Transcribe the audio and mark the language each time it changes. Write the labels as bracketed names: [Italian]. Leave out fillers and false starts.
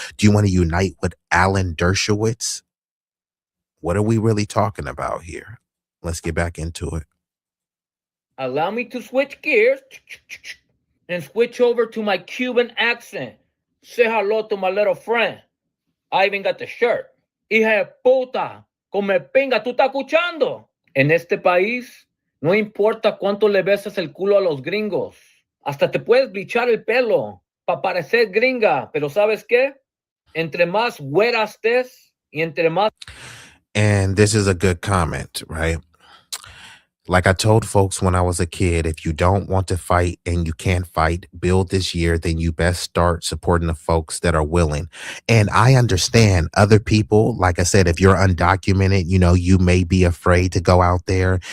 [English] Do you want to unite with Alan Dershowitz? What are we really talking about here? Let's get back into it. Allow me to switch gears and switch over to my Cuban accent. Say hello to my little friend. I even got the shirt. [Spanish] Hija de puta, come pinga, tú estás escuchando. En este país, no importa cuánto le besas el culo a los gringos. Hasta te puedes blichar el pelo para parecer gringa, pero ¿sabes qué? Entre más güera estés y entre más... [English] And this is a good comment, right? Like I told folks when I was a kid, if you don't want to fight and you can't fight, build this year, then you best start supporting the folks that are willing. And I understand other people, like I said, if you're undocumented, you know, you may be afraid to go out there.